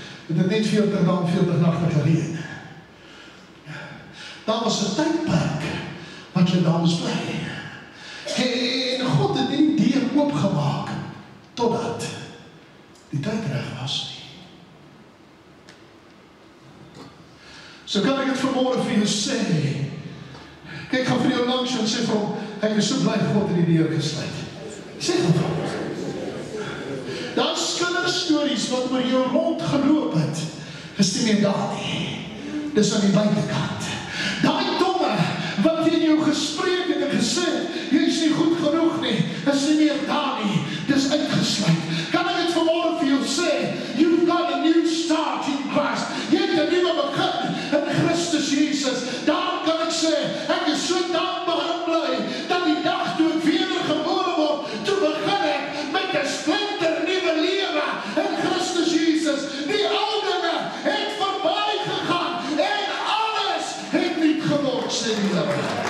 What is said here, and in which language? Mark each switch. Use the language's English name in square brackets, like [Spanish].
[Afrikaans] Het het net 40 dae en 40 nagte gereën. Daar was 'n tydperk wat jy daar moes bly. En God het nie die deur oopgemaak totdat die tyd reg was nie. So kan ek dit vanmôre vir jou sê. Kyk, gaan vir jou langs en sê vir hom, ek is so bly God het die deur gesluit. Sê hom vir hom. Daar's kinderstories wat oor jou rondgeloop het, is nie meer daar nie. Dis aan die buitekant. Daai domme wat teen jou gespreek het en gesê, jy is nie goed genoeg nie, is nie meer daar nie. Dis uitgesluit. Kan ek dit vanmôre vir jou sê? [English] You've got a new start in Christ. [Afrikaans] Jy het 'n nuwe begin in Christus Jesus. Daarom kan ek sê, ek is so dankbaar en bly dat die dag toe ek wedergebore word, toe begin ek met 'n splinter nuwe lewe in Christus Jesus. Die ou dinge het verby gegaan en alles het nuut geword, sê die Here.